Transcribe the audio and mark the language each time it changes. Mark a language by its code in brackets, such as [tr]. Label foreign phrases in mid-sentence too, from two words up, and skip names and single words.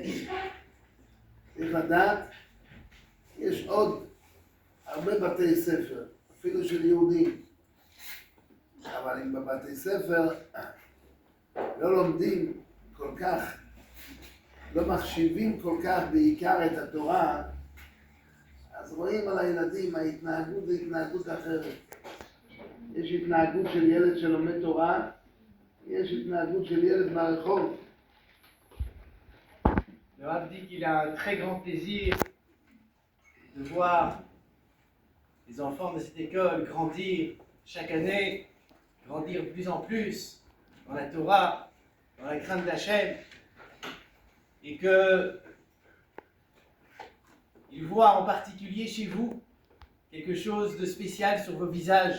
[he] צריך לדעת, יש עוד הרבה בתי ספר, אפילו של יהודים, אבל אם בבתי ספר לא לומדים כל כך, לא מחשיבים כל כך בעיקר את התורה, אז רואים על הילדים, ההתנהגות זה התנהגות אחרת. יש התנהגות של ילד שלומד תורה, יש התנהגות של ילד ברחוב. [fr] Le Rav dit qu'il a un très grand plaisir de voir les enfants de cette école grandir chaque année, grandir de plus en plus dans la Torah, dans la crainte d'Hachem, et que il voit en particulier chez vous quelque chose de spécial sur vos visages.